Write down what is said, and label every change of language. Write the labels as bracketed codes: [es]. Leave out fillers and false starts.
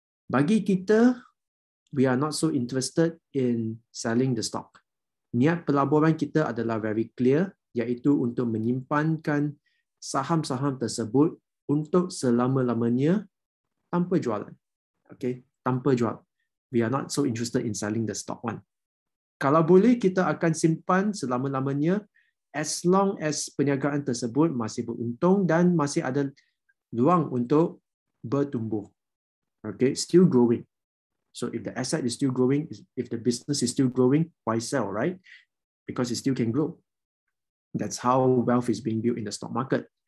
[ms] Bagi kita, [en] we are not so interested in selling the stock. [ms] Niat pelaburan kita adalah [en] very clear, [ms] iaitu untuk menyimpankan saham-saham tersebut untuk selama-lamanya tanpa jualan. Okay, tanpa jual. [en] We are not so interested in selling the stock one. [ms] Kalau boleh, kita akan simpan selama-lamanya [en] as long as [ms] perniagaan tersebut masih beruntung dan masih ada ruang untuk bertumbuh. [en] Okay, still growing. So if the asset is still growing, if the business is still growing, why sell, right? Because it still can grow. That's how wealth is being built in the stock market.